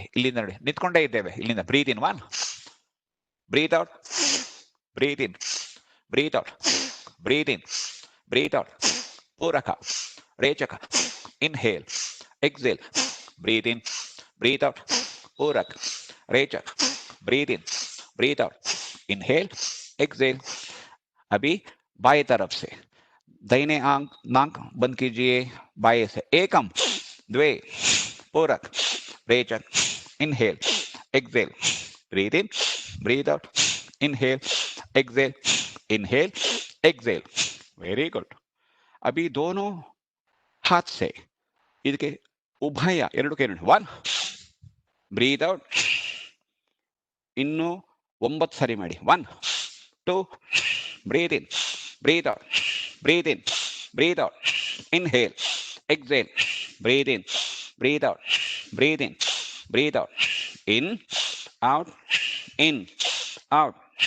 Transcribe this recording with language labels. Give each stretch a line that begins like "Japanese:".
Kannada: ಇಲ್ಲಿಂದ ನೋಡಿ, ನಿಂತ್ಕೊಂಡೇ ಇದ್ದೇವೆ. ಇಲ್ಲಿಂದ
English: Breathe in 1, breathe out, breathe in, breathe out, breathe in, breathe out. ಪೂರಕ, ರೇಚಕ, inhale, exhale, breathe in, breathe out, पूरक, रेचक, breathe in, breathe out, inhale, exhale.
Hindi: अभी बाएं तरफ से दाहिने आंख नाक बंद कीजिए, बाएं से एकम, द्वे, पूरक, रेचक,
English: Inhale, exhale, breathe in, breathe out, inhale, exhale, inhale, exhale. Very good.
Hindi: अभी दोनों हाथ से
Kannada: ಇದಕ್ಕೆ ಉಭಯ ಎರಡು ಕೈ ನೋಡಿ. 1, ಬ್ರೀತ್ ಔಟ್. ಇನ್ನು 9 ಸರಿ ಮಾಡಿ.
English: 1, 2, breathe in, breathe out, breathe in, breathe out, inhale, exhale, breathe in, breathe out, breathe in, breathe out, in, out, in, out.